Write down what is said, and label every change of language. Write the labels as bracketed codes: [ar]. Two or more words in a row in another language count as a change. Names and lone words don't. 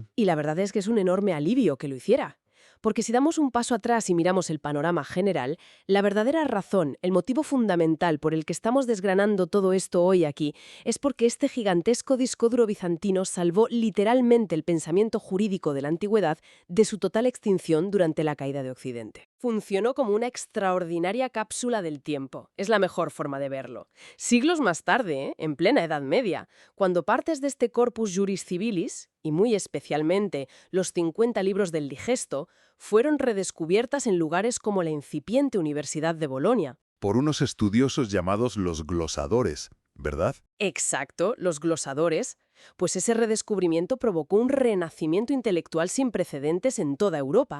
[es] Y la verdad es que es un enorme alivio que lo hiciera. Porque si damos un paso atrás y miramos el panorama general, la verdadera razón, el motivo fundamental por el que estamos desgranando todo esto hoy aquí, es porque este gigantesco disco duro bizantino salvó literalmente el pensamiento jurídico de la antigüedad de su total extinción durante la caída de Occidente. Funcionó como una extraordinaria cápsula del tiempo. Es la mejor forma de verlo. Siglos más tarde, en plena Edad Media, cuando partes de este [la] corpus juris civilis, [es] y muy especialmente los 50 libros del Digesto, fueron redescubiertas en lugares como la incipiente Universidad de Bolonia. Por unos estudiosos llamados los glosadores, ¿verdad? Exacto, los glosadores. Pues ese redescubrimiento provocó un renacimiento intelectual sin precedentes en toda Europa.